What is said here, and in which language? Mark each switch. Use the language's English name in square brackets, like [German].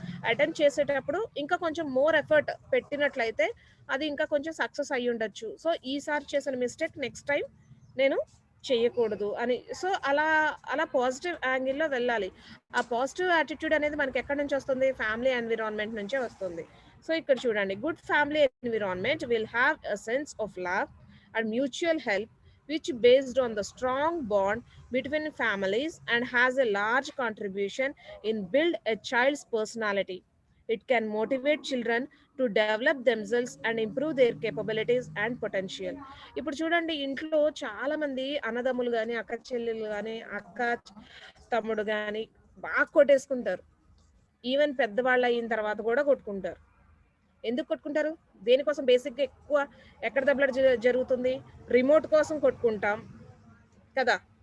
[Telugu] Attempt చేసేటప్పుడు ఇంకా కొంచెం మోర్ ఎఫర్ట్ పెట్టినట్లయితే అది ఇంకా కొంచెం సక్సెస్ అయ్యి ఉండొచ్చు. సో ఈసారి చేసిన మిస్టేక్ నెక్స్ట్ టైం నేను చేయకూడదు అని. సో అలా పాజిటివ్ యాంగిల్లో వెళ్ళాలి. ఆ పాజిటివ్ యాటిట్యూడ్ అనేది మనకి ఎక్కడి నుంచి వస్తుంది? ఫ్యామిలీ ఎన్విరాన్మెంట్ నుంచే వస్తుంది. సో ఇక్కడ చూడండి, [English] Good family environment will have a sense of love and mutual help which based on the strong bond between families and has a large contribution in build a child's personality. It can motivate children to develop themselves and improve their capabilities and potential. [Telugu] ఇప్పుడు చూడండి ఇంట్లో చాలా మంది అన్నదమ్ములు కానీ అక్క చెల్లెలు కానీ అక్క తమ్ముడు కానీ బాగా కొట్టేసుకుంటారు. ఈవెన్ పెద్దవాళ్ళు అయిన తర్వాత కూడా కొట్టుకుంటారు. ఎందుకు కొట్టుకుంటారు? దేనికోసం? బేసిక్గా ఎక్కువ ఎక్కడ దెబ్బలాట జరుగుతుంది? రిమోట్ కోసం కొట్టుకుంటాం కదా.